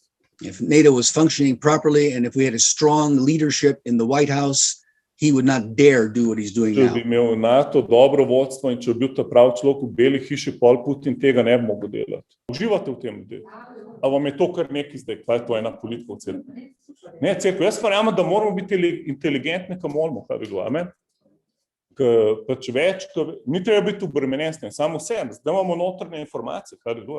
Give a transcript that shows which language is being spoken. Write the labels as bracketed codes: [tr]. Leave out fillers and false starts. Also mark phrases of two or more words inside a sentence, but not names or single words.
[en] If NATO was functioning properly and if we had a strong leadership in the White House, he would not dare do what he's doing [sl] Če [en] now. [sl] bi imel NATO dobro vodstvo in če bi bil ta prav človek v beli hiši, pol Putin tega ne bi mogel delati. Uživate v tem ljudje? A vam je to kar nekaj zdaj? Kaj je to ena politika v cerkvi? Ne, cerkev, jaz verjamem, da moramo biti inteligentni, kaj moramo, kaj bi bilo, amen? Pač več, ni treba biti obremenjen s tem, samo vse, zdaj imamo notranje informacije, kaj bi bilo.